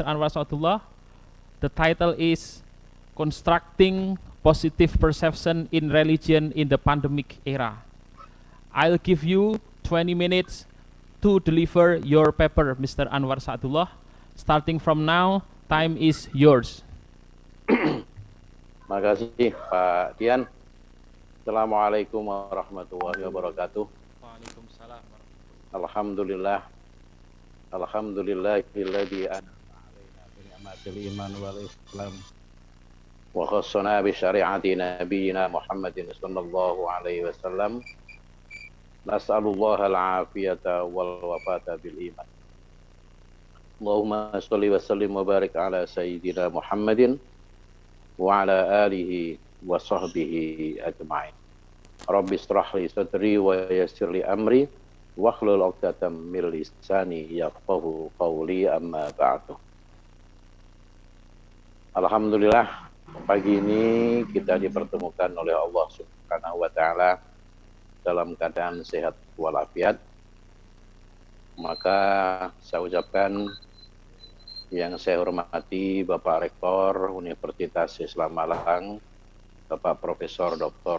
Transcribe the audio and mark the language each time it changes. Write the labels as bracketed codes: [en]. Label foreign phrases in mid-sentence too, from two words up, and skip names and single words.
[en] Anwar Sa'adullah, the title is Constructing Positive Perception in Religion in the Pandemic Era. I'll give you 20 minutes to deliver your paper, Mr. Anwar Sa'adullah. Starting from now, time is yours. [id] Makasih Pak Dian. [ar] السلام عليكم ورحمة الله وبركاته. وعليكم السلام. الحمد لله. الحمد لله الذي أنعم علينا بنعمة الإيمان والإسلام وخصنا بشريعة نبينا محمد صلى الله عليه وسلم. نسأل الله العافية والوفاة بالإيمان. اللهم صل وسلم وبارك على سيدنا محمد وعلى آله وصحبه أجمعين. رب اشرح لي صدري ويسر لي أمري واحلل عقدة من لساني يفقهوا قولي، أما بعد. Alhamdulillah, [id] pagi ini kita dipertemukan oleh Allah [ar] سبحانه وتعالى [id] dalam keadaan sehat walafiat. Maka saya ucapkan yang saya hormati Bapak Rektor Universitas Islam Malang, Bapak Profesor Dr.